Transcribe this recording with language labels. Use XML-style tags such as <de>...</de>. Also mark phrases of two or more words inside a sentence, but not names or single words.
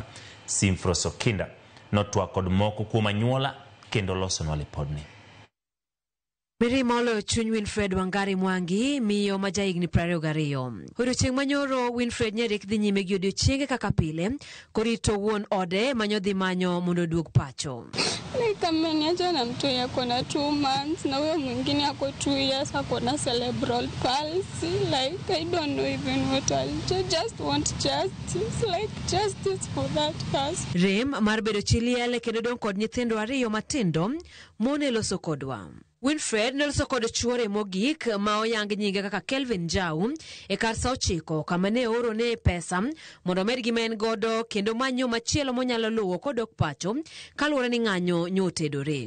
<luo>Simfros Okinda notwa kod moko kuom anyuola kendo losonwa lipodni. Mirimolo chuny Winfred Wangari Mwangi miyo majaigni 22. Odiochieng' manyoro Winfred nyerek dhi nyime gi odiochienge kaka pile korito wuon ode manyo dhi manyo mondo duog pacho.</luo> <sw>Kama niacha na mtu yako na 2 months na wewe mwingine yako 2 years ako na</sw> <en>cerebral palsy. Like I don't know even what I'll do. Just want justice, like justice for that person.</en> <luo>Rem mar bedo chiliele kendo don kod nyithindo 2 matindo mone loso kodwa. Winfred neloso kod chuore mogik ma oyang nyinge kaka Kelvin Njau e kar sa 9 kama ne oro ne pesa mondo med gi men godo kendo manyo machielo monyalo luwo kodok pacho kaluwore ni ng'anyo nyotedore.</luo>